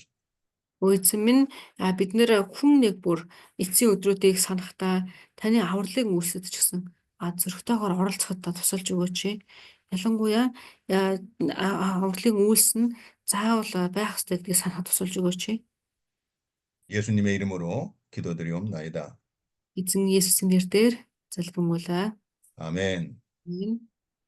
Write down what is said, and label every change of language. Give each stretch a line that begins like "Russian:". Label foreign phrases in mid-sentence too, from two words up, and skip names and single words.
Mongolian: Эзэн минь бид нэр хүн нэг бүр эцсийн өдрүүдийг санахдаа таны авралыг үйлсэд ч гэсэн зөрөгтэйгээр оролцоход тусалж өгөөч. Ялангуяа авралын үйлс нь заавал байх ёстой гэдгийг санахад тусалж өгөөч.
Korean: 예수님의 이름으로 기도드리옵나이다.
Mongolian: Эзэн Есүсийн нэрээр залбирмуулаа.
Korean: 아멘.
Mongolian: Амен.